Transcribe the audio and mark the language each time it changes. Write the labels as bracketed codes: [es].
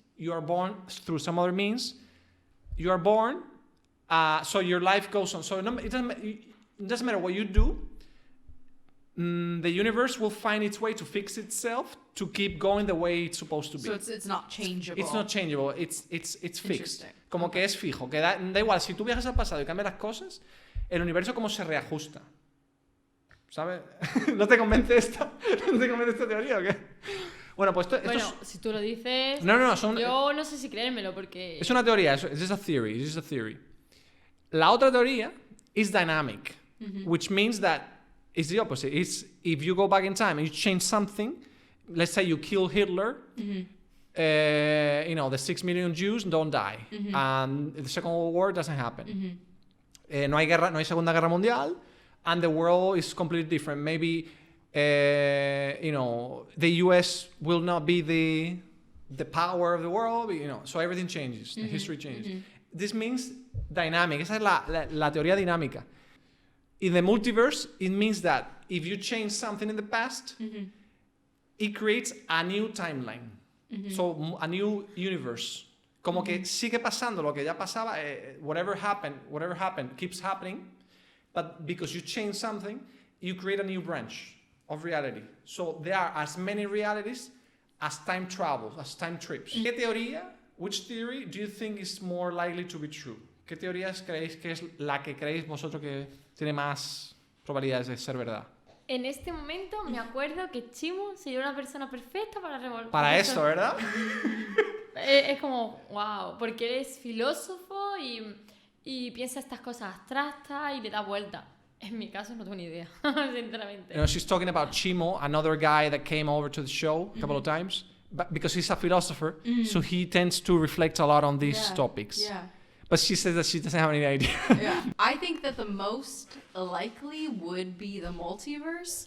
[en] You are born through some other means. You are born, so your life goes on. So it doesn't matter what you do. The universe will find its way to fix itself to keep going the way it's supposed to be. So it's not changeable. It's not changeable. It's fixed. [es] Como que es fijo. Que da igual. Si tú viajas al pasado y cambias las cosas, el universo como se reajusta. ¿Sabes? ¿No te convence esta teoría o qué? Bueno, pues si tú lo dices... No. Yo no sé si creérmelo porque... Es una teoría. Es [en] just a theory. [es] La otra teoría [en] is dynamic, which means that it's the opposite. It's if you go back in time and you change something, let's say you kill Hitler, the 6 million Jews don't die, and the Second World War doesn't happen. [es] No hay Segunda Guerra Mundial, [en] and the world is completely different. Maybe the US will not be the power of the world. So everything changes. The history changes. This means dynamic. [es] Esa es la teoría dinámica. [en] In the multiverse, it means that if you change something in the past, it creates a new timeline. So a new universe. [es] Como que sigue pasando lo que ya pasaba, [en] whatever happened keeps happening, but because you change something, you create a new branch of reality. So there are as many realities as time travels, as time trips. [es] ¿Qué teoría, [en] which theory do you think is more likely to be true? [es] ¿Qué teorías creéis que es la que creéis vosotros que tiene más probabilidades de ser verdad? En este momento me acuerdo que Chimo sería una persona perfecta para revolver. Para esto, ¿verdad? Es como, wow, porque eres filósofo y piensa estas cosas abstractas y le da vuelta. En mi caso no tengo ni idea, sinceramente. [en] You know, she's talking about Chimo, another guy that came over to the show a couple of times, but because he's a philosopher, so he tends to reflect a lot on these topics. Yeah. But she says that she doesn't have any idea. Yeah. I think that the most likely would be the multiverse.